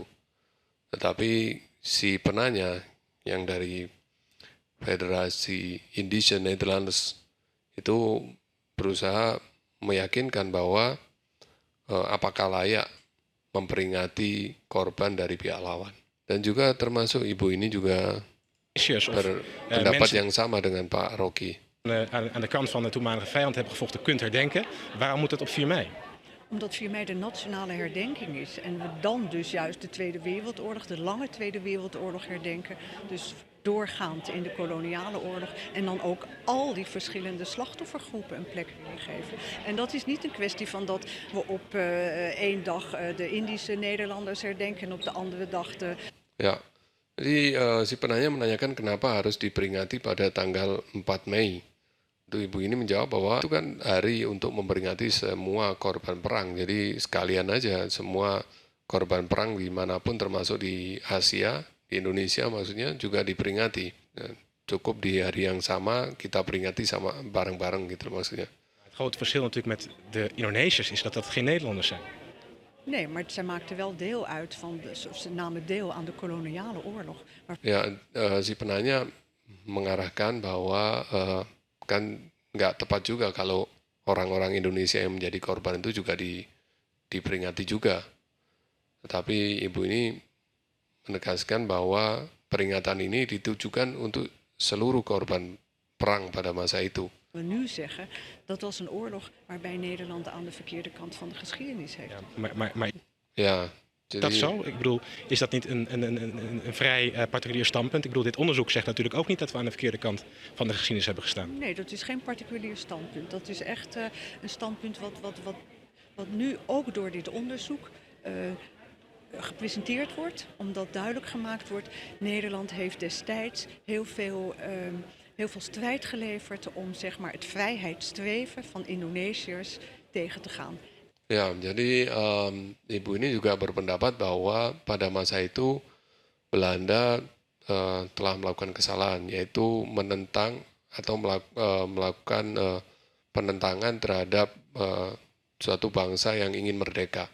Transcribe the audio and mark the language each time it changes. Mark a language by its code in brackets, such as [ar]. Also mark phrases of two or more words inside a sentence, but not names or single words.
[id] Tetapi si penanya yang dari Federasi Indische Nederlanders itu berusaha meyakinkan bahwa apakah layak memperingati korban dari pihak lawan. Dan juga termasuk ibu ini juga berpendapat yang sama dengan Pak Rocky. [nl] Aan de kant van de toenmalige vijand hebben gevochten kunt herdenken. Waarom moet het op 4 mei? Omdat 4 mei de nationale herdenking is. En we dan dus juist de Tweede Wereldoorlog, de lange Tweede Wereldoorlog herdenken. Dus doorgaand in de koloniale oorlog. En dan ook al die verschillende slachtoffergroepen een plek willen geven. En dat is niet een kwestie van dat we op één dag de Indische Nederlanders herdenken en op de andere dag de... [id] Ya, jadi si penanya menanyakan kenapa harus diperingati pada tanggal 4 Mei. Itu ibu ini menjawab bahwa itu kan hari untuk memperingati semua korban perang. Jadi sekalian aja semua korban perang dimanapun termasuk di Asia, di Indonesia maksudnya juga diperingati. Cukup di hari yang sama kita peringati sama bareng-bareng gitu maksudnya. [nl] Het grote verschil natuurlijk met de Indonesiërs is dat dat geen Nederlanders zijn. Nee, maar zij maakten wel deel uit van, ze namen deel aan de koloniale oorlog. Maar... [id] Ya, si penanya mengarahkan bahwa kan nggak tepat juga kalau orang-orang Indonesia yang menjadi korban itu juga diperingati juga. Tetapi ibu ini menegaskan bahwa peringatan ini ditujukan untuk seluruh korban perang pada masa itu. [nl] We nu zeggen dat was een oorlog waarbij Nederland aan de verkeerde kant van de geschiedenis heeft. Ja, dat zo? Ik bedoel, is dat niet een vrij particulier standpunt? Ik bedoel, dit onderzoek zegt natuurlijk ook niet dat we aan de verkeerde kant van de geschiedenis hebben gestaan. Nee, dat is geen particulier standpunt. Dat is echt een standpunt wat nu ook door dit onderzoek gepresenteerd wordt. Omdat duidelijk gemaakt wordt, Nederland heeft destijds heel veel strijd geleverd om zeg maar, het vrijheidsstreven van Indonesiërs tegen te gaan. [id] Ya, jadi ibu ini juga berpendapat bahwa pada masa itu Belanda telah melakukan kesalahan, yaitu menentang atau melakukan penentangan terhadap suatu bangsa yang ingin merdeka.